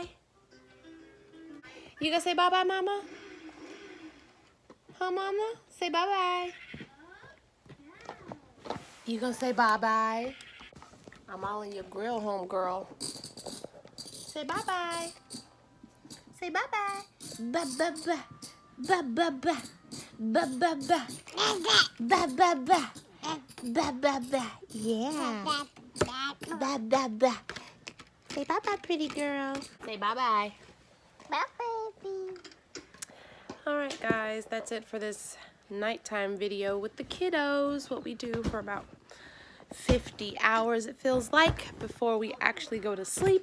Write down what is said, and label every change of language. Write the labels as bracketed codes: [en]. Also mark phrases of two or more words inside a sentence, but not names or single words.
[en] You gonna say bye-bye, Mama? Huh, Mama? Say bye-bye. You gonna say bye-bye? I'm all in your grill, homegirl. Say bye-bye. Say bye-bye. Ba-ba-ba. Ba-ba-ba. Ba-ba-ba. Ba-ba-ba. Ba-ba-ba. Yeah. Ba-ba-ba. Say bye-bye, pretty girl. Say bye-bye. Bye, baby. Alright, guys. That's it for this nighttime video with the kiddos. What we do for about 50 hours, it feels like, before we actually go to sleep.